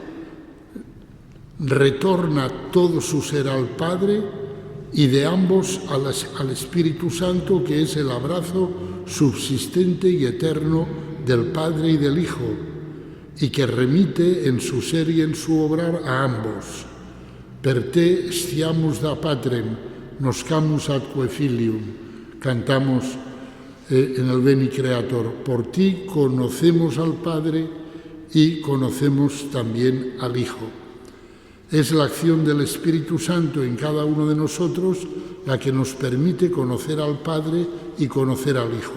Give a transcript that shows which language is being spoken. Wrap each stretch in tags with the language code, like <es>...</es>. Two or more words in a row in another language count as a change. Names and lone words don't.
<es>retorna todo su ser al Padre, y de ambos al Espíritu Santo, que es el abrazo subsistente y eterno del Padre y del Hijo, y que remite en su ser y en su obrar a ambos.</es> <la>Per te stiamus da patrem, noscamus atque filium,</la> <es>cantamos en el Veni Creator. Por ti conocemos al Padre y conocemos también al Hijo. Es la acción del Espíritu Santo en cada uno de nosotros la que nos permite conocer al Padre y conocer al Hijo.</es>